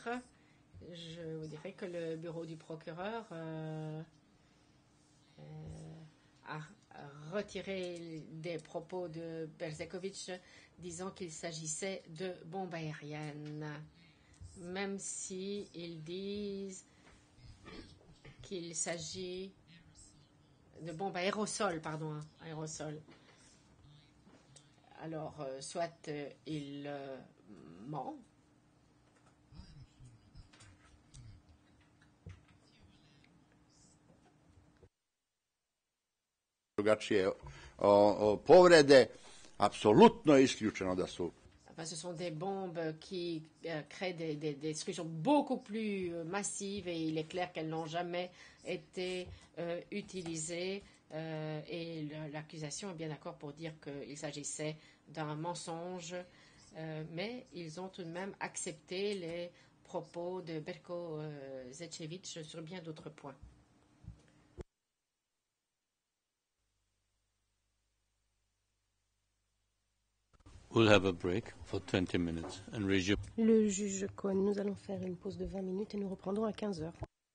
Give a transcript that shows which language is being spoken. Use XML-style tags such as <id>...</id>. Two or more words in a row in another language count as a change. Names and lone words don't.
<fr>Je vous dirais que le bureau du procureur a retiré des propos de Berzekovitch disant qu'il s'agissait de bombes aériennes, même s'ils disent qu'il s'agit de bombes à aérosol, aérosol. Alors, soit il ment,</fr> <sr>drugačije povrede, apsolutno je isključeno da su.</sr> <fr>Ce sont des bombes qui créent des destructions beaucoup plus massives et il est clair qu'elles n'ont jamais été utilisées. Et l'accusation est bien d'accord pour dire qu'il s'agissait d'un mensonge, mais ils ont tout de même accepté les propos de Berko Zelkovitch sur bien d'autres points.</fr> <en>We'll have a break for 20 minutes and resume.</en> <fr>Le juge Cohen, nous allons faire une pause de 20 minutes et nous reprendrons à 15 heures.</fr>